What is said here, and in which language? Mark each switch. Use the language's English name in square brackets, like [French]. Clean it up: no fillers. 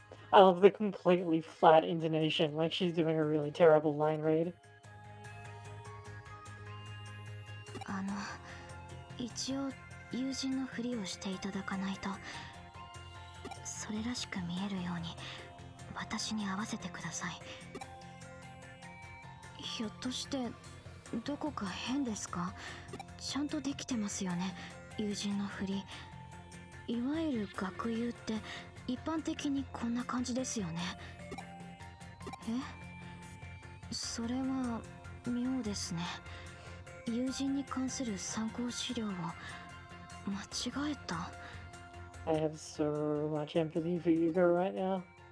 [English] I love the completely flat intonation, like she's doing a really terrible line read. [Japanese] 一応友人のふりをしていただかないと。それらしく見えるように私に合わせてください。ひょっとしてどこか変ですか？ちゃんとできてますよね、友人のふり。いわゆる学友って一般的にこんな感じですよね。それは妙ですね。友人に関する参考資料を間違えた。 [English] I have so much empathy for you girl right now.